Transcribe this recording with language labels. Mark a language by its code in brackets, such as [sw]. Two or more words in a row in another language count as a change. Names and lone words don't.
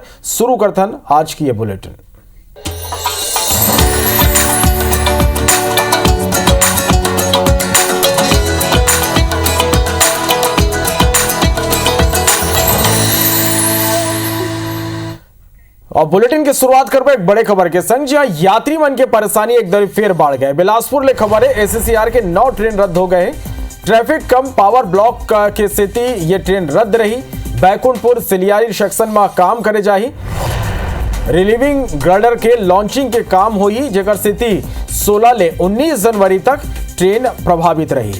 [hne] शुरू करथन आज की ये बुलेटिन। और बुलेटिन की शुरुआत करबो एक बड़े खबर के संग, जहां यात्री मन के परेशानी एक दर फिर बढ़ गए। बिलासपुर ले खबर है, एससीआर के 9 ट्रेन रद्द हो गए। [en] traffic cum power block [hne] के स्थिति ये ट्रेन रद्द रही। बैकुंठपुर सिलियारी सेक्शन में काम करे जाही। [en] relieving girder [hne] के लॉन्चिंग के काम हुई, जेकर स्थिति 16 ले 19 जनवरी तक ट्रेन प्रभावित रही।